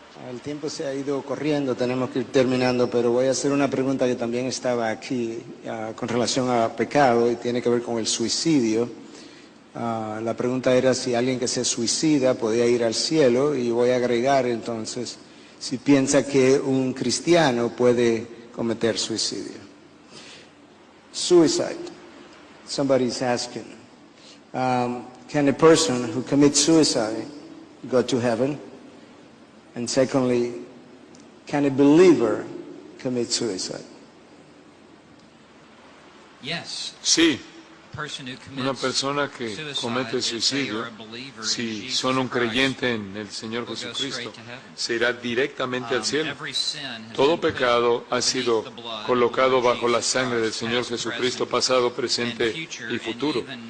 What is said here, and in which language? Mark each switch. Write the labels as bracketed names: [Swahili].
[Spanish] El tiempo se ha ido corriendo, tenemos que ir terminando, pero voy a hacer una pregunta que también estaba aquí con relación a pecado y tiene que ver con el suicidio. La pregunta era si alguien que se suicida podía ir al cielo, y voy a agregar entonces si piensa que un cristiano puede cometer suicidio. [English] Suicide. Somebody's asking, can a person who commits suicide go to heaven? And secondly, can a believer commit suicide? Yes. [Spanish] Sí, una persona que comete suicidio, si son un creyente en el Señor Jesucristo, se irá directamente al cielo. Todo pecado ha sido colocado bajo la sangre del Señor Jesucristo, pasado, presente y futuro.